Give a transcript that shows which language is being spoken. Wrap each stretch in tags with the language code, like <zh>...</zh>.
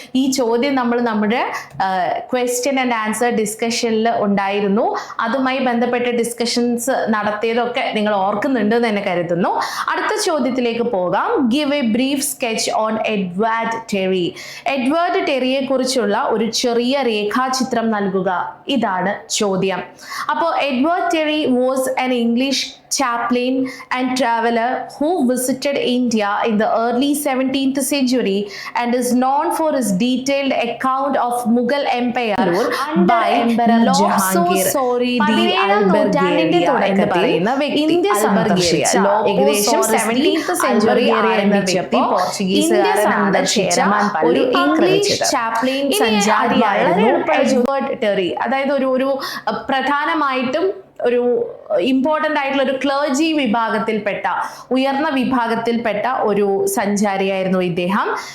<ml>ഈ ചോദ്യം നമ്മൾ നമ്മുടെ ക്വസ്റ്റ്യൻ ആൻഡ് ആൻസർ ഡിസ്കഷനിൽ ഉണ്ടായിരുന്നു. അതുമായി ബന്ധപ്പെട്ട ഡിസ്കഷൻസ് നടത്തിയതൊക്കെ നിങ്ങൾ ഓർക്കുന്നുണ്ട് എന്ന് തന്നെ കരുതുന്നു. അടുത്ത ചോദ്യത്തിലേക്ക് പോകാം.</ml> <en>Give a brief on Edward Terry.</en> <ml>Edward ടെറിയെ കുറിച്ചുള്ള ഒരു ചെറിയ രേഖാചിത്രം നൽകുക. ഇതാണ് ചോദ്യം.</ml> <en>അപ്പോൾ Edward Terry was an English chaplain and traveler who visited India in the early 17th century and is known for his detailed account of Mughal Empire by Emperor Jahangir.</en> <ml>നൂറ്റാണ്ടിന്റെ തുടക്കത്തിൽ ഇന്ത്യ സന്ദർശിച്ച ഏകദേശം 17th സെഞ്ചുറി ആരംഭിച്ചപ്പോൾ India സന്ദർശിച്ച ഒരു English Chaplin സഞ്ചാരിയായിരുന്നു Edward Terry. അതായത് ഒരു പ്രധാനമായിട്ടും ഒരു ഇമ്പോർട്ടൻ്റ് ആയിട്ടുള്ള ഒരു ക്ലർജി വിഭാഗത്തിൽപ്പെട്ട, ഉയർന്ന വിഭാഗത്തിൽപ്പെട്ട ഒരു സഞ്ചാരിയായിരുന്നു ഇദ്ദേഹം.</ml>